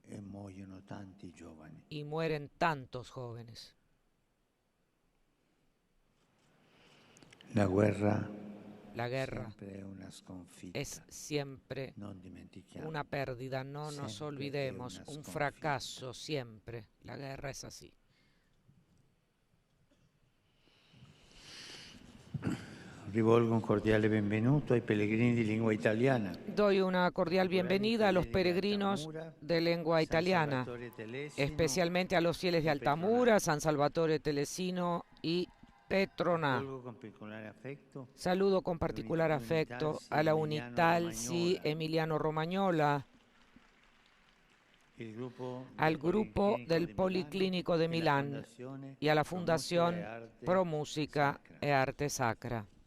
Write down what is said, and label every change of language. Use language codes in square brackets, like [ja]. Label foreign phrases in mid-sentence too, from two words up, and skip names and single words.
[es] Y mueren tantos jóvenes. La guerra es siempre una pérdida, no nos olvidemos, un fracaso siempre. La guerra es así. [it] Rivolgo un cordiale benvenuto ai pellegrini di lingua italiana. [es] Doy una cordial bienvenida a los peregrinos de lengua italiana, especialmente a los fieles de Altamura, San Salvatore Telesino y Petrona. Saludo con particular afecto a la Unitalsi Emiliano Romagnola, al grupo del Policlinico de Milán y a la Fundación Pro Musica e Arte Sacra.